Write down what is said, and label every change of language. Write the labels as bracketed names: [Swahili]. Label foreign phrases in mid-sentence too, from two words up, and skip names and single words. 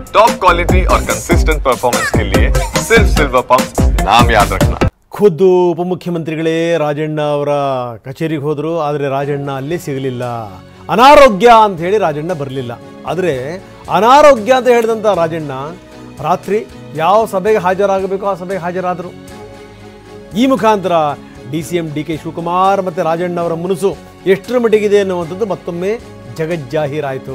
[English] top quality [Hindi] और [English] consistent performance [Hindi] के लिए सिर्फ सिल्वर पंप नाम याद रखना। [Kannada] ಖುದ್ದು ಉಪಮುಖ್ಯಮಂತ್ರಿಗಳೇ ರಾಜಣ್ಣ ಅವರ ಕಚೇರಿಗೆ ಹೋದರು. ಆದರೆ ರಾಜಣ್ಣ ಅಲ್ಲಿ ಸಿಗಲಿಲ್ಲ. ಅನಾರೋಗ್ಯ ಅಂತ ಹೇಳಿ ರಾಜಣ್ಣ ಬರಲಿಲ್ಲ. ಆದರೆ ಅನಾರೋಗ್ಯ ಅಂತ ಹೇಳಿದಂಥ ರಾಜಣ್ಣ ರಾತ್ರಿ ಯಾವ ಸಭೆಗೆ ಹಾಜರಾಗಬೇಕೋ ಆ ಸಭೆಗೆ ಹಾಜರಾದರು. ಈ ಮುಖಾಂತರ DCM DK ಶಿವಕುಮಾರ್ ಮತ್ತು ರಾಜಣ್ಣ ಅವರ ಮುನಸು ಎಷ್ಟರ ಮಟ್ಟಿಗಿದೆ ಅನ್ನುವಂಥದ್ದು ಮತ್ತೊಮ್ಮೆ ಜಗಜ್ಜಾಹೀರಾಯಿತು.